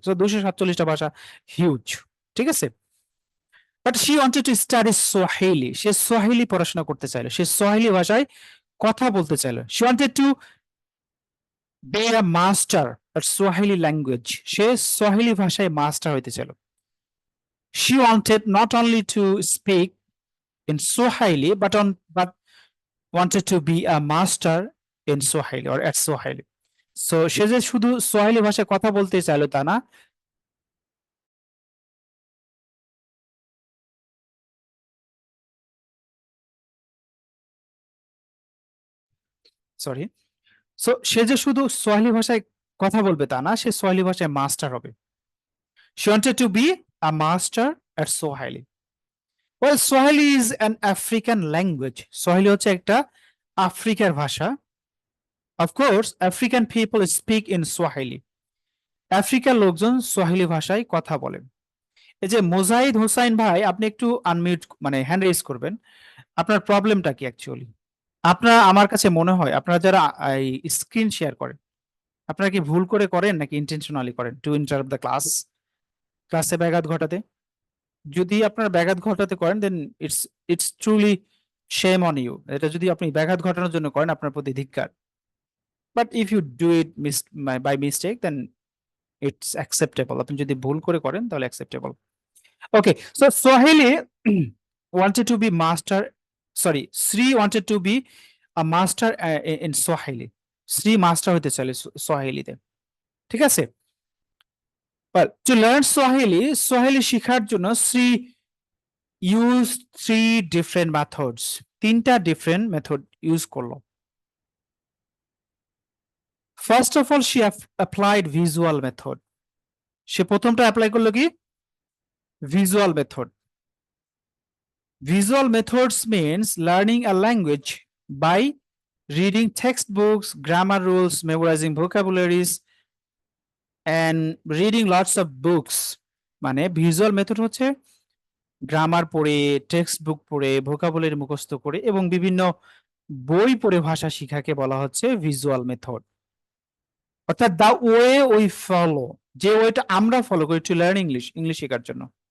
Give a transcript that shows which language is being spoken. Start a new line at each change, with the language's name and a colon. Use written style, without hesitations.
Bangla: তো 247টা ভাষা হিউজ। ঠিক আছে,
English: but she wanted to study Swahili,
Bangla: say Swahili পড়াশোনা করতে চাইলো, সে সোয়াহিলি ভাষায় কথা বলতে চাইলো।
English: she wanted to be a master of Swahili language,
Bangla: say Swahili ভাষায় মাস্টার হইতে চাইলো।
English: She wanted not only to speak in Swahili, but wanted to be a master in Swahili or at Swahili.
Bangla: So সে যে শুধু Swahili ভাষায় কথা বলতে চাইলো তা না, সরি, সো সে যে শুধু সোয়াহিলি ভাষায় কথা বলবে তা না, সে সোয়াহিলি ভাষায় মাস্টার হবে।
English: She wanted to be a master at Swahili. Well, Swahili is an African language.
Bangla: Swahili হচ্ছে একটা আফ্রিকার ভাষা।
English: Of course, African people speak in Swahili.
Bangla: আফ্রিকার লোকজন সোয়াহিলি ভাষায় কথা বলেন। এই যে মোজাহিদ হোসাইন ভাই, আপনি একটু আনমিউট মানে হ্যান্ড রেজ করবেন। আপনার প্রবলেমটা কি অ্যাকচুয়ালি? আপনারা, আমার কাছে মনে হয় আপনারা যারা এই স্ক্রিন শেয়ার করেন, আপনারা কি ভুল করে করেন নাকি ইন্টেনশনালি করেন
English: to interrupt the class,
Bangla: ক্লাসে ব্যাঘাত ঘটাতে? যদি আপনারা ব্যাঘাত ঘটাতে করেন
English: Then it's it's truly shame on you.
Bangla: এটা যদি আপনি ব্যাঘাত ঘটানোর জন্য করেন, আপনার প্রতি ধিক্কার।
English: But if you do it by mistake then it's acceptable.
Bangla: আপনি যদি ভুল করে করেন তাহলে acceptable.
English: Okay, so Swahili wanted to be master. Sorry, Sri wanted to be a master in Swahili.
Bangla: Sri master হতে চাইলে সোয়াহিলিতে। ঠিক আছে?
English: Well, to learn Swahili, Swahili
Bangla: শিখার জন্য
English: Sri used 3 different methods.
Bangla: 3টা different method use করলো।
English: First of all, she applied visual method.
Bangla: সে প্রথমটা apply করলো কি?
English: Visual method. Visual methods means learning a language by reading textbooks, grammar rules, memorizing vocabularies, and reading lots of books.
Bangla: মানে visual method হচ্ছে grammar পড়ে, text book পড়ে, vocabulary মুখস্থ করে এবং বিভিন্ন বই পড়ে ভাষা শিখাকে বলা হচ্ছে ভিজুয়াল মেথড। অর্থাৎ
English: the way we follow,
Bangla: যে ওয়েটা আমরা ফলো করি
English: to learn English,
Bangla: ইংলিশ শেখার জন্য।